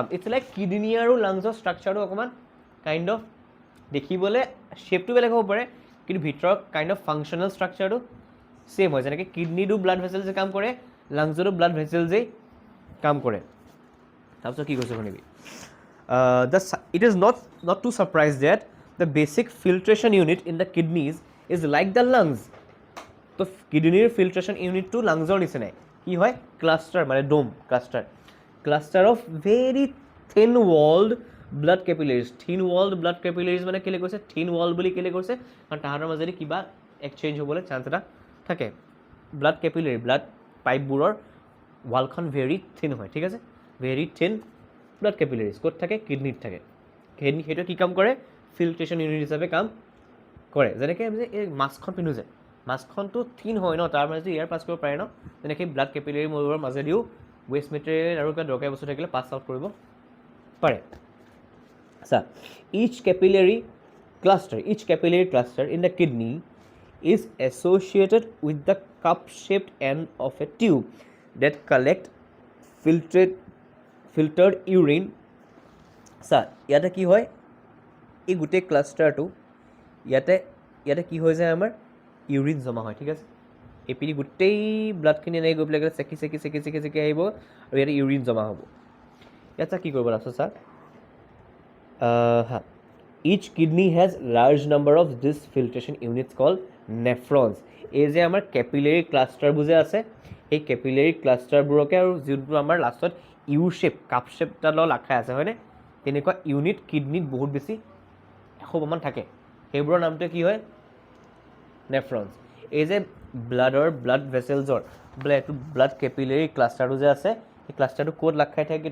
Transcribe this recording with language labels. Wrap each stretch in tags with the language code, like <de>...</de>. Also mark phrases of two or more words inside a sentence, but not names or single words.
<en>it's like</en> <as>কিডনি আৰু লাংছৰ ষ্ট্ৰাকচাৰটো অকণমান</as> <en>kind of</en> <as>দেখিবলৈ শ্বেপটো বেলেগ হ'ব পাৰে, কিন্তু ভিতৰত</as> <en>kind of functional</en> <as>ষ্ট্ৰাকচাৰটো ছেইম হয়। যেনেকৈ কিডনিটো</as> <en>blood vessels</en> <as>কাম কৰে, লাংছতো</as> <en>blood vessels</en> <as>কাম কৰে। তাৰপিছত কি কৈছোঁ শুনিবি,</as> <en>it is not to surprise that the basic filtration unit in the kidneys is like the lungs.</en> <as>তো কিডনিৰ</as> <en>filtration unit</en> <as>লাংছৰ নিচিনাই। কি হয়?</as> <en>ক্লাষ্টাৰ, মানে dome cluster of very thin walled blood capillaries. thin walled blood capillaries</en> <as>মানে কেলৈ কৈছে</as> <en>thin walled</en> <as>বুলি? কেলৈ কৈছে? কাৰণ তাহাঁতৰ মাজেদি কিবা এক্সচেঞ্জ হ'বলৈ চান্স এটা থাকে।</as> <en>blood capillary, blood pipe</en> <as>ৱালখন</as> <en>very thin</en> <as>হয়। ঠিক আছে,</as> <en>very thin blood capillaries</en> <as>ক'ত থাকে? কিডনিত থাকে। সেইটোৱে কি কাম কৰে?</as> <en>filtration unit</en> <as>হিচাপে কাম কৰে। যেনেকৈ আমি যে এই মাস্কখন পিন্ধোঁ যে, মাস্কখনটো থিন হয় ন, তাৰ মাজেদি</as> <en>air pass</en> <as>কৰিব পাৰে ন, তেনেকৈ</as> <en>blood capillary</en> <as>মূৰৰ মাজেদিও</as> <en>waste material</en> <as>আৰু কিবা দৰকাৰী বস্তু থাকিলে</as> <en>pass out</en> <as>কৰিব পাৰে। আচ্ছা,</as> <en>each capillary cluster in the kidney is associated with the cup-shaped end of a tube that collect filtered urine.</en> <as>চা, ইয়াতে কি হয়? এই গোটেই ক্লাষ্টাৰটো ইয়াতে কি হৈ যায়? আমাৰ ইউৰিন জমা হয়। ঠিক আছে, এপিনি গোটেই ব্লাডখিনি এনেকৈ গৈ পেলাই চেকি আহিব আৰু ইয়াতে ইউৰিন জমা হ'ব। ইয়াত চা কি কৰিব লাগছে? চা,</as> <en>each kidney has large number of this filtration units called nephrons.</en> <as>এই যে আমাৰ</as> <en>capillary cluster</en> <as>যে আছে, এই</as> <en>capillary cluster</en> <as>আৰু যোনটো আমাৰ লাষ্টত</as> <en>U shape, cup shape</en> <as>তাৰ লগত লাগ খাই আছে, হয়নে? তেনেকুৱা ইউনিট কিডনিত বহুত বেছি 100মান থাকে। সেইবোৰৰ নামটোৱে কি হয়? নেফ্ৰনছ। এই যে</as> <en>blood vessels</en> <as>এইটো</as> <en>blood capillary cluster</en> <as>যে আছে, সেই ক্লাষ্টাৰটো ক'ত লাগ খাই থাকে?</as>